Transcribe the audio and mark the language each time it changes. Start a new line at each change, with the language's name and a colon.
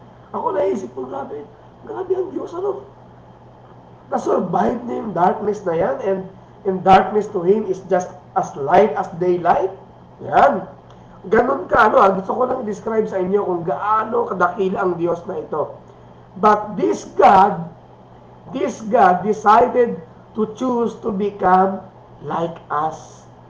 Filipino: Ako naisip ko, grabe ang Diyos, na-survive niya yung darkness na yan, and darkness to Him is just as light as daylight. Yan. Ganun ka, gusto ko lang i-describe sa inyo kung gaano kadakila ang Diyos na ito.
English: But this God decided to choose to become like us.